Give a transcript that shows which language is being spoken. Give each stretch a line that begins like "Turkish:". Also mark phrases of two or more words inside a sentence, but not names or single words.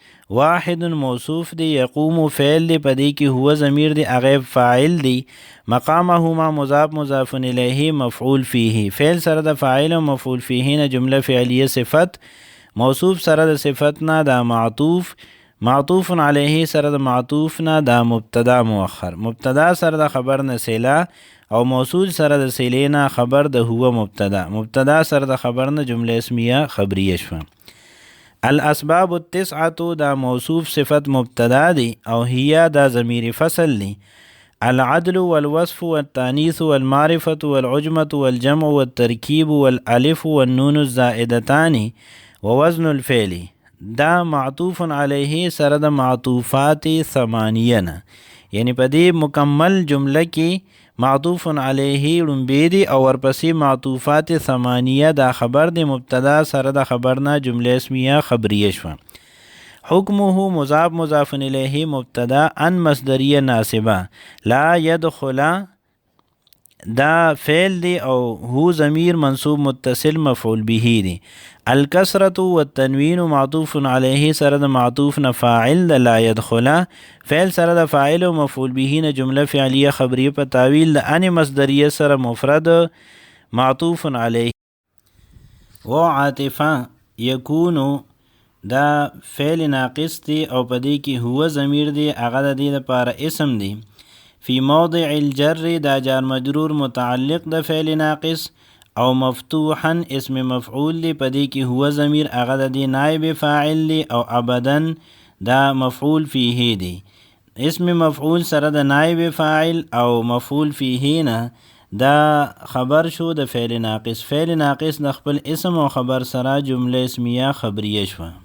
Pashto: واحد موصوف دی، یقوم فعل دی، پدې کې هو ضمیر دی، هغه فاعل دی، مقامهما مضاف مضاف الیه مفعول فیه، فعل سره د فاعل او مفعول فیه نه جمله فعلیه صفت، موصوف سره د صفت نه دا معطوف، معطوف علیه سره د معطوف نه دا مبتدا مؤخر، مبتدا سره د خبر نه صله او موصول سره د صلې نه خبر د هو مبتدا، مبتدا سره د خبر نه جمله اسمیه خبریه شوه.
Arabic: الاسباب التسعة
Pashto: دا موصوف صفت مبتدا دی او هي دا ضمیر فصل دی.
Arabic: العدل والوصف والتانيث والمعرفة والعجمة والجمع والتركيب والالف والنون الزائدتان ووزن الفعل
Pashto: دا معطوف علیه سره د معطوفات ثمانیه نه، یعنی په دې مکمل جمله کې معطوف علیه لومبی دی او ورپسې معطوفات ثمانیه دا خبر دی، مبتدا سره د خبر نه جمله اسمیه خبریه شوه. حکمه مضاف مضاف الیه مبتدا ان مصدریه ناصبه،
Arabic: لا يدخل
Pashto: دا فعل دی او هو ضمیر منصوب متصل مفعول به دی.
Arabic: الکسرة والتنوین
Pashto: معطوف علیه سره د معطوف نه فاعل د
Arabic: لا يدخل،
Pashto: فعل سره د فاعل او مفعول به نه جمله فعلیه خبریه په تعویل د ان مصدریه سره مفرد معطوف علیه. و عاطفه یکونو دا فعل ناقص دی او په دې کې هو ضمیر دی، هغه د دې لپاره اسم دی.
Arabic: فی موضع الجر
Pashto: دا جار مجرور متعلق د فعل ناقص او مفتوحا اسم مفعول دی، په دې کې هو ضمیر هغه د دې نائب فاعل دی او ابدا دا مفعول فیه دی. اسم مفعول سره د نائب فاعل او مفعول فیه نه دا خبر شو د فعل ناقص، فعل ناقص د خپل اسم او خبر سره جمله اسمیه خبریه شوه.